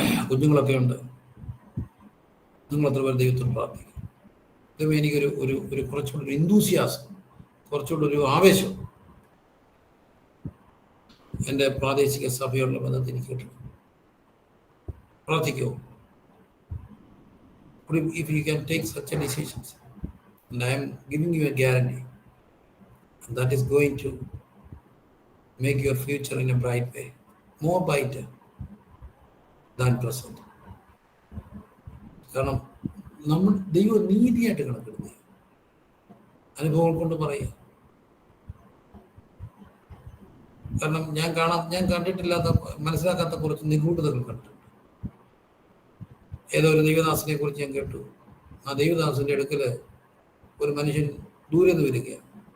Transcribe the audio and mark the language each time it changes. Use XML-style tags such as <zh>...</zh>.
<ml>കുഞ്ഞുങ്ങളൊക്കെ ഉണ്ട്. നിങ്ങൾ എത്ര പേർ ദൈവത്തോട് പ്രാർത്ഥിക്കും? ദൈവം എനിക്കൊരു ഒരു ഒരു കുറച്ചുകൂടി ഒരു ഇന്തൂസിയാസം, കുറച്ചുകൂടി ഒരു ആവേശം എൻ്റെ പ്രാദേശിക സഭയുള്ള ബന്ധത്തിൽ എനിക്ക് കിട്ടണം. പ്രാർത്ഥിക്കുമോ?</ml> <en>If you can take such a decisions, and I am giving you a guarantee, and that is going to make your future in a bright way, more brighter than present.</en> <ml>കാരണം നമ്മൾ ദൈവം നീതിയായിട്ട് കണക്കിടുന്നത് അനുഭവങ്ങൾ കൊണ്ട് പറയുക. കാരണം ഞാൻ കണ്ടിട്ടില്ലാത്ത മനസ്സിലാക്കാത്ത കുറച്ച് നിഗൂഢതകൾ കണ്ടിട്ടുണ്ട്. ഏതോ ഒരു ദൈവദാസനെ കുറിച്ച് ഞാൻ കേട്ടു. ആ ദൈവദാസന്റെ അടുക്കല് ഒരു മനുഷ്യൻ ദൂരെ നിന്ന് വരികയാണ്.</ml>